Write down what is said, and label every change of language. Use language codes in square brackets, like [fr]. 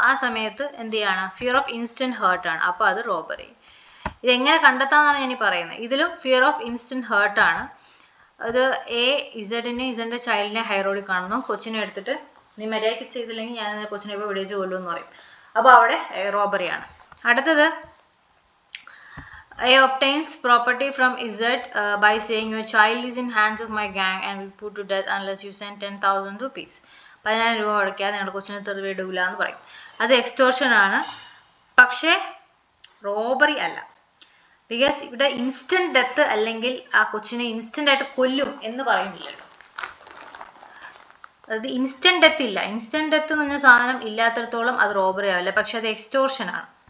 [ml] ആ സമയത്ത് എന്ത് ചെയ്യാണ്, ഫിയർ ഓഫ് ഇൻസ്റ്റന്റ് ഹേർട്ടാണ്, അപ്പോൾ അത് റോബറി. ഇതെങ്ങനെ കണ്ടെത്താമെന്നാണ് ഞാൻ ഈ പറയുന്നത്. ഇതിലും ഫിയർ ഓഫ് ഇൻസ്റ്റന്റ് ഹേർട്ടാണ്. അത് എ ഇസഡിൻ്റെ ചൈൽഡിനെ ഹൈ റോഡിൽ കാണുന്നു, കൊച്ചിനെ എടുത്തിട്ട് നീ മര്യാദയ്ക്ക് ചെയ്തില്ലെങ്കിൽ ഞാൻ കൊച്ചിനെ ഇപ്പോൾ വെടിവെച്ച് കൊല്ലും എന്ന് പറയും. അപ്പോൾ അവിടെ റോബറിയാണ്. [en] അടുത്തത് A obtains property from Z by saying your child is in hands of my gang and will put to death unless you send 10,000 rupees. [ml] 10,000 രൂപ കൊടുക്കാതെ നിങ്ങളുടെ കൊച്ചിനെ തെറി വിടൂല എന്ന് പറയും. അത് എക്സ്റ്റോർഷൻ ആണ്, പക്ഷേ റോബറി അല്ല. ബിക്കോസ് ഇവിടെ ഇൻസ്റ്റന്റ് ഡെത്ത് അല്ലെങ്കിൽ ആ കൊച്ചിനെ ഇൻസ്റ്റന്റ് ആയിട്ട് കൊല്ലും എന്ന് പറയുന്നില്ലല്ലോ. അത് ഇൻസ്റ്റന്റ് ഡെത്ത് ഇല്ല. ഇൻസ്റ്റന്റ് ഡെത്ത് എന്ന് പറഞ്ഞ സാധനം ഇല്ലാത്തടത്തോളം അത് റോബറി ആവില്ല, പക്ഷെ അത് എക്സ്റ്റോർഷൻ ആണ്.